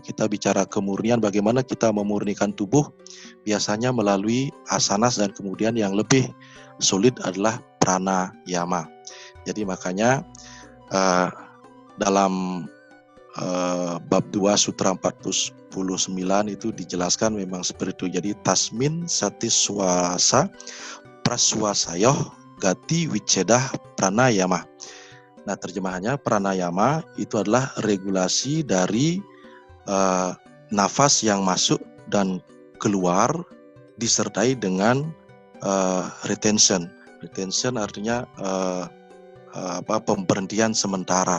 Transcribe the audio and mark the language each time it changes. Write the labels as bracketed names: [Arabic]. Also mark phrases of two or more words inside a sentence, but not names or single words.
[Indonesian] Kita bicara kemurnian, bagaimana kita memurnikan tubuh biasanya melalui asanas, dan kemudian yang lebih sulit adalah pranayama. Jadi makanya dalam bab 2 sutra 49 itu dijelaskan memang seperti itu. [Sanskrit] Jadi tasmin satiswasa praswasayoh gati wicedah pranayama. [Indonesian] Nah, terjemahannya pranayama itu adalah regulasi dari nafas yang masuk dan keluar disertai dengan retention. Retention artinya pemberhentian sementara.